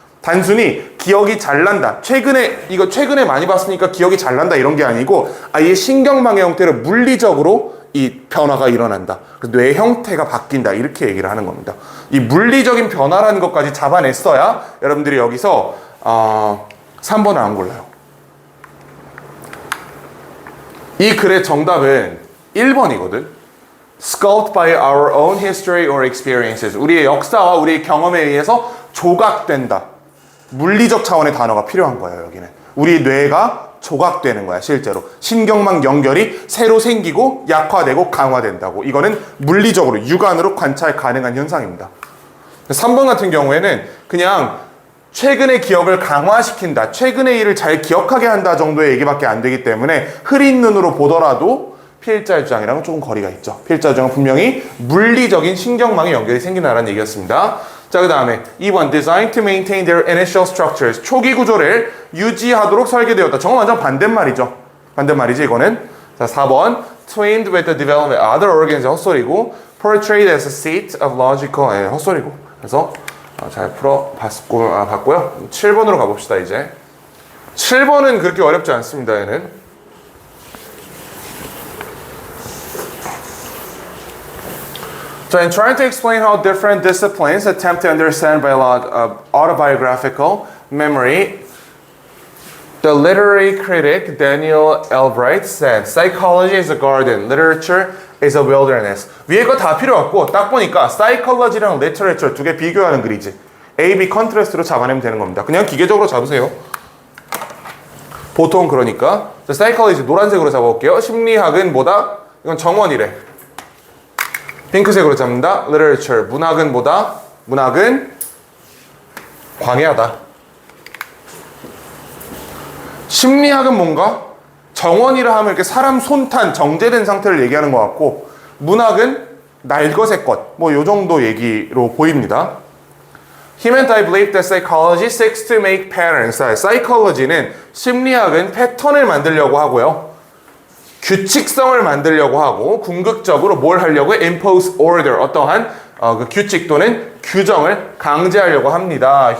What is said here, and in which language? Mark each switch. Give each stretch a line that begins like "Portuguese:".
Korean: 단순히 기억이 잘 난다. 최근에 많이 봤으니까 기억이 잘 난다 이런 게 아니고 아예 신경망의 형태로 물리적으로 이 변화가 일어난다. 그래서 뇌의 형태가 바뀐다. 이렇게 얘기를 하는 겁니다. 이 물리적인 변화라는 것까지 잡아냈어야 여러분들이 여기서 3번을 안 골라요. 이 글의 정답은 1번이거든.
English: Sculpted by our own history or experiences.
Korean: 우리의 역사와 우리의 경험에 의해서 조각된다. 물리적 차원의 단어가 필요한 거예요, 여기는. 우리 뇌가 조각되는 거야, 실제로. 신경망 연결이 새로 생기고 약화되고 강화된다고. 이거는 물리적으로, 육안으로 관찰 가능한 현상입니다. 3번 같은 경우에는 그냥 최근의 기억을 강화시킨다, 최근의 일을 잘 기억하게 한다 정도의 얘기밖에 안 되기 때문에 흐린 눈으로 보더라도 필자의 주장이랑은 조금 거리가 있죠. 필자의 주장은 분명히 물리적인 신경망의 연결이 생긴다는 얘기였습니다. 자, 그 다음에 2번
English: Designed to maintain their initial structures.
Korean: 초기 구조를 유지하도록 설계되었다. 정말 완전 반대말이죠. 반대말이지 이거는.
English: 자, 4번 Twinned with the development of other organs.
Korean: 헛소리고
English: Portrayed as a seat of logical.
Korean: 헛소리고. 그래서 잘 봤고요. 7번으로 가봅시다, 이제. 7번은 그렇게 어렵지 않습니다, 얘는.
English: So in trying to explain how different disciplines attempt to understand by a lot of autobiographical memory, the literary critic Daniel Albright said, psychology is a garden, literature is a wilderness.
Korean: 위에 거 다 필요 없고 딱 보니까 psychology랑 literature 두 개 비교하는 글이지. A, B 컨트라스트로 잡아내면 되는 겁니다. 그냥 기계적으로 잡으세요. 보통 그러니까. 자, psychology 노란색으로 잡아볼게요. 심리학은 뭐다? 이건 정원이래. 핑크색으로 잡는다. literature 문학은 뭐다? 문학은 광야다. 심리학은 뭔가? 정원이라 하면 이렇게 사람 손탄 정제된 상태를 얘기하는 것 같고, 문학은 날것의 것, 뭐 요 정도 얘기로 보입니다.
English: Him and I believe that psychology seeks to make patterns.
Korean: psychology는 심리학은 패턴을 만들려고 하고요. 규칙성을 만들려고 하고, 궁극적으로 뭘 하려고 해?
English: impose order,
Korean: 어떠한 그 규칙 또는 규정을 강제하려고 합니다.